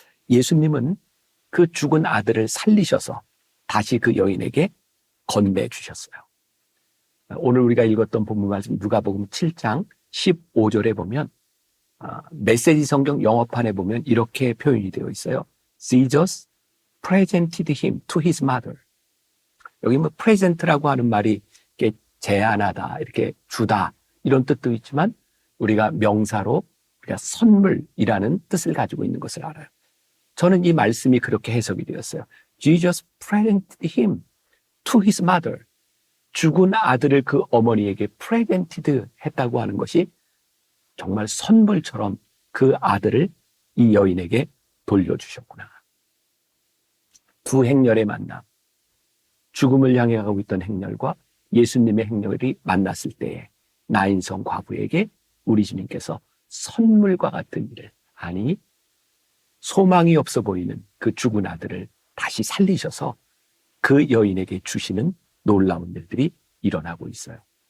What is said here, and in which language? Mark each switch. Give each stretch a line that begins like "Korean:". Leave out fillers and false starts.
Korean: 예수님은 그 죽은 아들을 살리셔서 다시 그 여인에게 건네주셨어요. 오늘 우리가 읽었던 본문 말씀 누가복음 7장 15절에 보면 메시지 성경 영어판에 보면 이렇게 표현이 되어 있어요.
English: Jesus presented him to his mother.
Korean: 여기 present라고 하는 말이 이렇게 제안하다, 이렇게 주다 이런 뜻도 있지만 우리가 명사로 우리가 선물이라는 뜻을 가지고 있는 것을 알아요. 저는 이 말씀이 그렇게 해석이 되었어요.
English: Jesus presented him to his mother.
Korean: 죽은 아들을 그 어머니에게 presented 했다고 하는 것이 정말 선물처럼 그 아들을 이 여인에게 돌려주셨구나. 두 행렬의 만남, 죽음을 향해 가고 있던 행렬과 예수님의 행렬이 만났을 때에 나인성 과부에게 우리 주님께서 선물과 같은 일을, 소망이 없어 보이는 그 죽은 아들을 다시 살리셔서 그 여인에게 주시는 놀라운 일들이 일어나고 있어요.